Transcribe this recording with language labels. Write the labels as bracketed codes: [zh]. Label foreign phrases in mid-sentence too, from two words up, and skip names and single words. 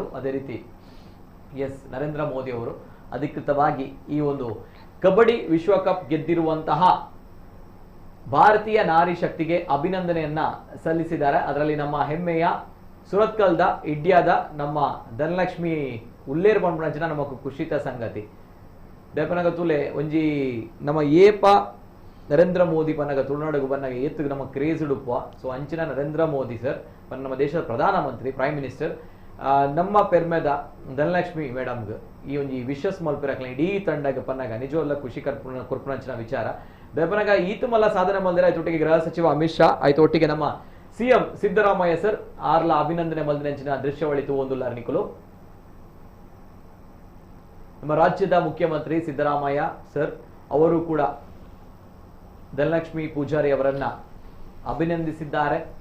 [kn] ಅದೇ ರೀತಿ ಎಸ್, ನರೇಂದ್ರ ಮೋದಿ ಅವರು ಅಧಿಕೃತವಾಗಿ ಈ ಒಂದು ಕಬಡ್ಡಿ ವಿಶ್ವಕಪ್ ಗೆದ್ದಿರುವಂತಹ ಭಾರತೀಯ ನಾರಿ ಶಕ್ತಿಗೆ ಅಭಿನಂದನೆಯನ್ನ ಸಲ್ಲಿಸಿದ್ದಾರೆ. [tcy] ಅದರಲ್ಲಿ ನಮ್ಮ ಹೆಮ್ಮೆಯ ಸುರತ್ಕಲ್ದ ಇಂಡಿಯಾದ ನಮ್ಮ ಧನಲಕ್ಷ್ಮಿ ಉಲ್ಲೇರ್ ಪಂಪುನಂಚಿನ ನಮಕ್ ಖುಷಿತ ಸಂಗತಿ ದೇಪನಗ ತುಲೆ ಒಂಜಿ ನಮ್ಮ ಏಪ ನರೇಂದ್ರ ಮೋದಿ ಪನ್ನಗ ತುಳುನಾಡಿಗೆ ಬನ್ನಾಗ ಏತ್ತು ನಮ್ಮ ಕ್ರೇಜ್ ಉಡುಪ. ಸೊ ಅಂಚಿನ ನರೇಂದ್ರ ಮೋದಿ ಸರ್ ನಮ್ಮ ದೇಶದ ಪ್ರಧಾನಮಂತ್ರಿ, [en] prime minister [tcy] ನಮ್ಮ ಪೆರ್ಮೆದ ಧನಲಕ್ಷ್ಮಿ ಮೇಡಮ್ಗೆ ಈ ಒಂಜಿ ವಿಶಸ್ ಮಲ್ಪಿರಕ್ಲ ಇಡೀ ತಂಡಗೆ ಪನ್ನಾಗ ನಿಜವಲ್ಲ ಖುಷಿ ಕೊರ್ಪುನಂಚಿನ ವಿಚಾರ. ದೇಪನಗ ಈತು ಮಲ್ಲ ಸಾಧನೆ ಮಲ್ದಿರ ಆಯ್ತೊಟ್ಟಿಗೆ ಗೃಹ ಸಚಿವ ಅಮಿತ್ ಶಾ ಆಯ್ತು ಒಟ್ಟಿಗೆ ನಮ್ಮ ಸಿಎಂ ಸಿದ್ದರಾಮಯ್ಯ ಸರ್ ಆರ್ಲ ಅಭಿನಂದನೆ ಮಲ್ದಿನಂಚಿನ ದೃಶ್ಯವಳಿತು ಒಂದುಲ್ಲಾರ್ನಿಕಲು. [kn] ನಮ್ಮ ರಾಜ್ಯದ ಮುಖ್ಯಮಂತ್ರಿ ಸಿದ್ದರಾಮಯ್ಯ ಸರ್ ಅವರು ಕೂಡ ಧನಲಕ್ಷ್ಮಿ ಪೂಜಾರಿ ಅವರನ್ನ ಅಭಿನಂದಿಸಿದ್ದಾರೆ.